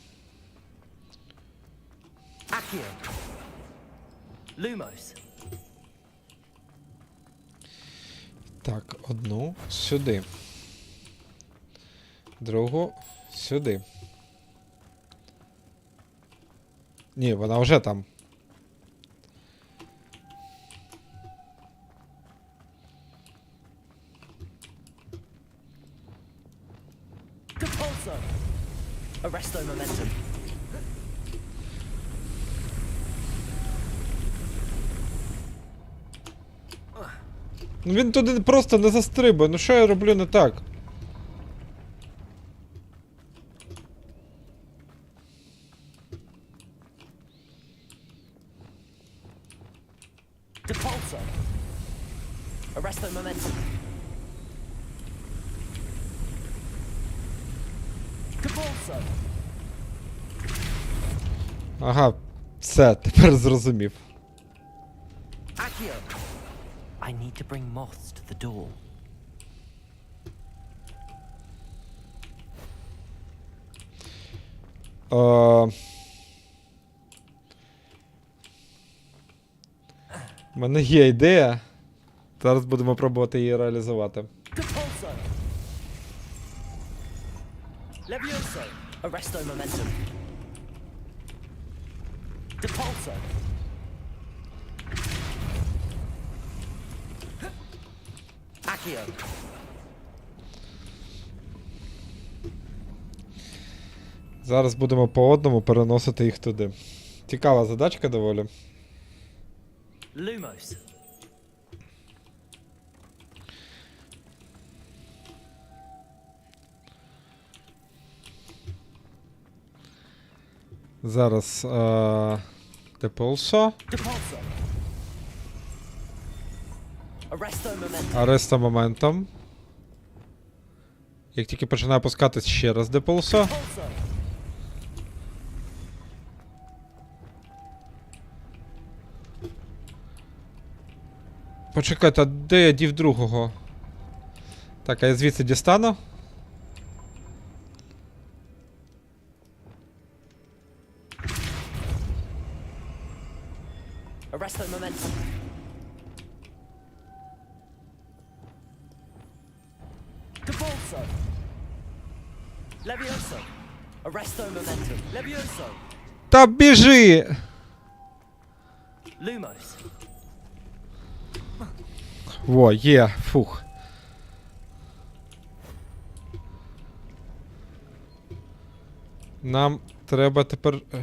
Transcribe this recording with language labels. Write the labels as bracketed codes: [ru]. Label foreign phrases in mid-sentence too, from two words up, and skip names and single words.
[la] Accio. Lumos. [uk] Так, одну сюди. Другу сюди. Ні, вона вже там. [la] Depulso. Arresto momentum. [uk] Ну він туди просто не застрибує. Ну що я роблю не так? [la] Depulso. Arresto momentum. Depulso. [uk] Ага, все, тепер зрозумів. [la] Accio. [en] I need to bring moths to the door. [uk] У мене є ідея. Зараз будемо пробувати її реалізувати. [la] Depulso. Levioso. Arresto momentum. Depulso. Accio. [uk] Зараз будемо по одному переносити їх туди. Цікава задачка доволі. [la] Lumos. [uk] Зараз Depulso. [la] Depulso. Arresto momentum. Arresto momentum. [uk] Як тільки починає опускатись, ще раз Depulso. [la] Depulso. Почекайте, а де я дів другого? Так, а я звідси дістану. Arresto momentum. Depulso. Levioso. Arresto momentum. Levioso. [uk] Та біжи! [la] Lumos. [uk] Во, є, фух. Нам треба тепер...